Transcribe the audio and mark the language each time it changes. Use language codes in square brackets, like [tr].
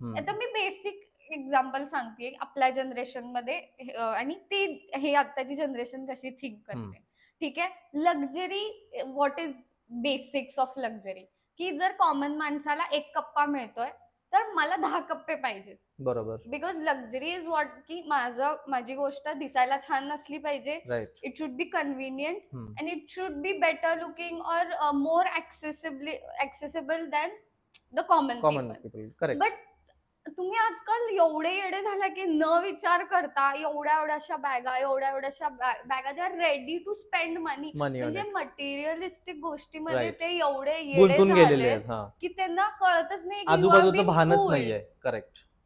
[mr] आता मी basic example सांगते आपल्या जनरेशन मध्ये, आणि ती हे आताची जनरेशन कशी थिंक करते. ठीक आहे, [en] luxury what is basics of luxury, [mr] की जर कॉमन माणसाला एक कप्पा मिळतोय तर मला 10 कप्पे पाहिजेत. बरोबर. [en] because luxury is what, [mr] की माझी गोष्ट दिसायला छान नसली पाहिजे. [en] Right. It should be convenient and it should be better looking और more accessible than the common people. Correct. [mr] But तुम्ही आजकाल एवढे येडे झाला की न विचार करता एवढ्या एवढ्याशा बॅगा [en] They are ready to spend money. [mr] म्हणजे मटेरियलिस्टिक गोष्टीमध्ये ते एवढे येडे झाले की त्यांना कळतच नाही, आजूबाजूचं भानच नाहीये. करेक्ट.